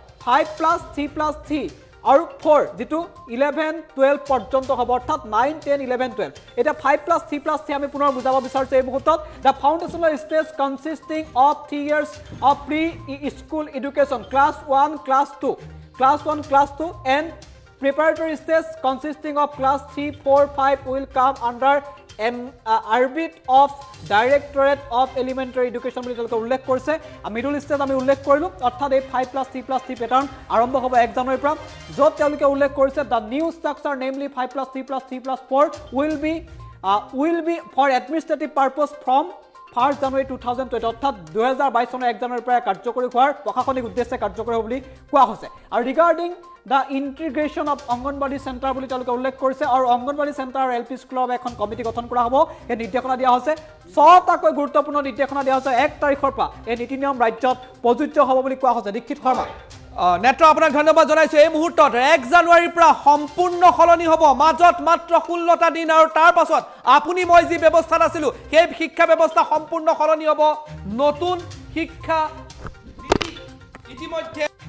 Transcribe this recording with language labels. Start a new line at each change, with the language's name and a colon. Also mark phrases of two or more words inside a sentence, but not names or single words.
Assamese: 5+3+3 আৰু 4 যেটো 11 12 পৰ্যন্ত হ'ব অৰ্থাৎ 9 10 11 12 এটা 5+3+3 আমি পুনৰ বুজাব বিচাৰিছো এই মুহূৰ্তত
English: the foundational stage consisting of 3 years of pre-school education class 1 class 2 and preparatory stage consisting of class 3 4 5 will come under arbit of Directorate of Elementary Education
Assamese: বুলি তেওঁলোকে উল্লেখ কৰিছে মিডল ষ্টেজ আমি উল্লেখ কৰিলো অৰ্থাৎ এই 5+3+3 পেটাৰ্ণ আৰম্ভ হ'ব 1 জানুৱাৰীৰ পৰা য'ত তেওঁলোকে উল্লেখ কৰিছে
English: the new structure namely
Assamese: 5+3+3+4
English: will be for administrative purpose from 1 January 2020
Assamese: অৰ্থাৎ 2022 চনৰ 1 জানুৱাৰীৰ পৰা কাৰ্যকৰী হোৱাৰ প্ৰশাসনিক উদ্দেশ্যে কাৰ্যকৰী হ'ব বুলি কোৱা হৈছে আৰু
English: regarding the integration of
Assamese: অংগনবাড়ী চেণ্টাৰ বুলি তেওঁলোকে উল্লেখ কৰিছে আৰু অংগনবাড়ী চেণ্টাৰ আৰু এলপি স্কুলৰ এখন কমিটি গঠন কৰা হ'ব এই নিৰ্দেশনা দিয়া হৈছে ছটাকৈ গুৰুত্বপূৰ্ণ নিৰ্দেশনা দিয়া হৈছে 1 তাৰিখৰ পৰা এই নীতি নিয়ম ৰাজ্যত প্ৰযোজ্য হ'ব বুলি কোৱা হৈছে দীক্ষিত শৰ্মা নেত্ৰ আপোনাক ধন্যবাদ জনাইছো এই মুহূৰ্তত 1 জানুৱাৰীৰ পৰা সম্পূৰ্ণ সলনি হ'ব মাজত মাত্ৰ 16টা দিন আৰু তাৰ পাছত আপুনি মই যি ব্যৱস্থাত আছিলো সেই শিক্ষা ব্যৱস্থা সম্পূৰ্ণ সলনি হ'ব নতুন শিক্ষা নীতি ইতিমধ্যে